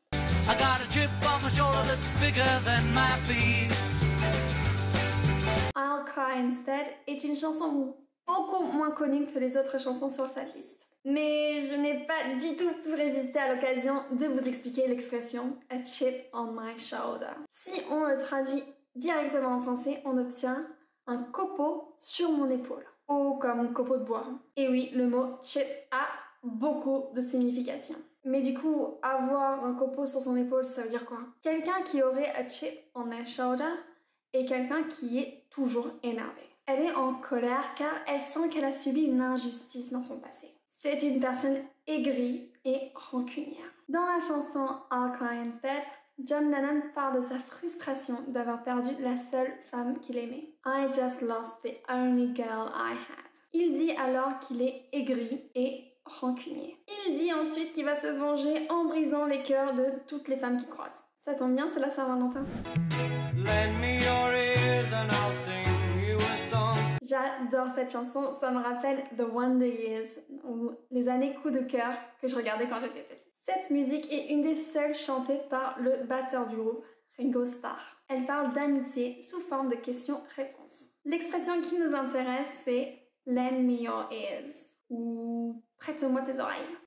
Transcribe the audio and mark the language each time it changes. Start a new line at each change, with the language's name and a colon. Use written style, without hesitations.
English: I got a chip on my shoulder that's bigger than my feet.
French: I'll Cry Instead est une chanson beaucoup moins connue que les autres chansons sur cette liste. Mais je n'ai pas du tout pu résister à l'occasion de vous expliquer l'expression «
English: a chip on my shoulder ».
French: Si on le traduit directement en français, on obtient « un copeau sur mon épaule » ou comme copeau de bois. Et oui, le mot « chip » a beaucoup de significations. Mais du coup, avoir un copeau sur son épaule, ça veut dire quoi? Quelqu'un qui aurait «
English: a chip on their shoulder
French: » est quelqu'un qui est toujours énervé. Elle est en colère car elle sent qu'elle a subi une injustice dans son passé. C'est une personne aigrie et rancunière. Dans la chanson I'll Cry Instead, John Lennon parle de sa frustration d'avoir perdu la seule femme qu'il aimait.
English: I just lost the only girl I had.
French: Il dit alors qu'il est aigri et rancunier. Il dit ensuite qu'il va se venger en brisant les cœurs de toutes les femmes qu'il croise. Ça tombe bien, c'est la Saint-Valentin.
English: Lend me your ears and I'll sing you a song.
French: J'adore cette chanson, ça me rappelle The Wonder Years, ou les années coup de cœur que je regardais quand j'étais petite. Cette musique est une des seules chantées par le batteur du groupe, Ringo Starr. Elle parle d'amitié sous forme de questions-réponses. L'expression qui nous intéresse, c'est «
English: Lend me your ears
French: » ou « Prête-moi tes oreilles ».